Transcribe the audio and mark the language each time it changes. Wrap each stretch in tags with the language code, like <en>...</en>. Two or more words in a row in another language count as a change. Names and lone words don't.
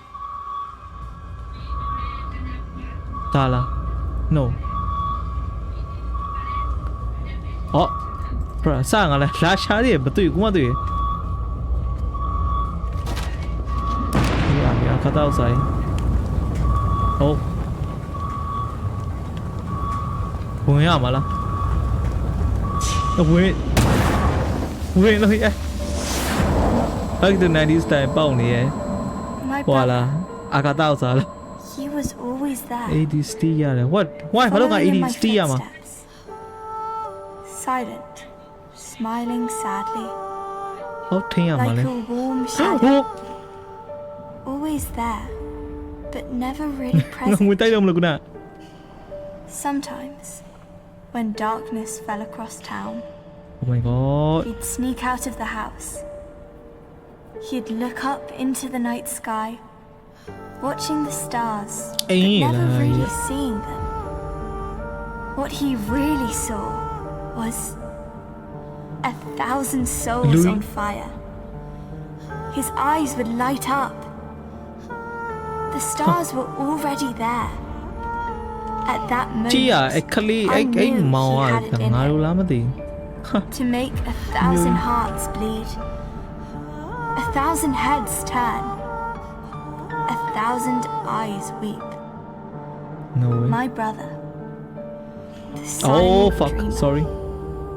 <my>ဒါလား no အော်ဘရာစငါလဲလာရှာသေးမတွေ့ဘူးမတွေ့ရခတောက်ဆိုင်ဟုတ်ဝင်ရမလားဝင်လို့ရအဲ့ဒီ</my> <en>90s style</en> <my>ပေါက်နေရ</my> <en>My ဟွာ brother,</en> <my>လားအာကာတောက်စားလား</my> <en>he was always there.</en> <my>80s တီးရတယ်</my> <en>what why</en> <my>ဘာလို့က</my> <en>following in my</en> <my>80s တီးရမှာ</my> <en>footsteps. Silent, smiling sadly,</en> <my>ဟုတ်ထင်းရမှာ</my> <en>like</en> <my>လဲ</my> <en>a warm</en> <my>ဟို</my> <en>shadow. Always there, but never really</en> <my>ငါငွေ</my> <en>present.</en> <my>တိုက်တော့မလို့ကုနာ</my> <en>Sometimes, when darkness fell across town, oh my god he'd sneak out of the house. He'd look up into the night sky, watching the stars, but Ay, never la, really yeah. seeing them. What he really saw was 1,000 souls Louis- on fire. His eyes would light up. The stars were already there. At that</en> <my>ကြည့်ရ</my> <en>moment,</en> <my>အခလေး</my> <en>I</en> <my>အဲ့</my> <en>knew</en> <my>မောင်</my> <en>he</en> <my>က</my> <en>had it in</en> <my>ငါ</my> <en>him</en> <my>တို့လားမသိ</my> <en>to make 1,000 hearts bleed, 1,000 heads turn, 1,000 eyes weep. no way My brother, the oh silent fuck dreamer,</en>